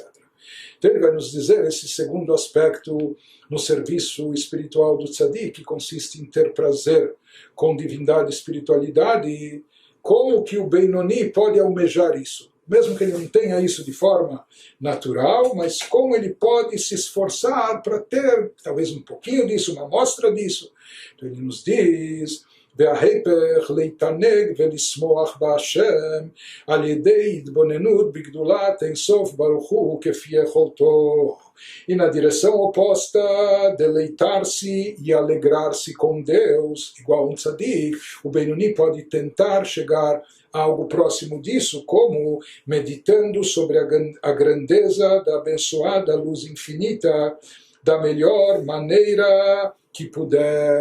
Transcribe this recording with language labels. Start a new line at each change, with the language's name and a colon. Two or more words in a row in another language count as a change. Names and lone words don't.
Portuguese: Então ele vai nos dizer esse segundo aspecto no serviço espiritual do tzadik, que consiste em ter prazer com divindade e espiritualidade, e como que o Benoni pode almejar isso. Mesmo que ele não tenha isso de forma natural, mas como ele pode se esforçar para ter talvez um pouquinho disso, uma amostra disso. Então ele nos diz,
Hebrew: וההפך להתענג ולשמוח בהשם על ידי התבוננות בגדולת אין סוף ברוך הוא כפי יכולתו.
Portuguese: E na direção oposta, deleitar-se e alegrar-se com Deus, igual um tzadik, o Benoni pode tentar chegar a algo próximo disso, como meditando sobre a grandeza da abençoada luz infinita, da melhor maneira que puder.